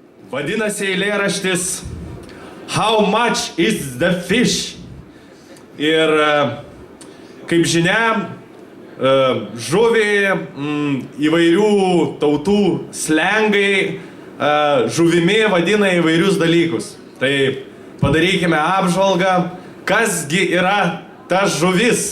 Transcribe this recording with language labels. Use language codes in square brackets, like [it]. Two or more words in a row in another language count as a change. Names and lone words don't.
[lt] Vadinasi eilėraštis How much is the fish? Ir kaip žinia, žuvį įvairių tautų slengai žuvimi vadina įvairius dalykus. Tai padarykime apžvalgą, kasgi yra ta žuvis.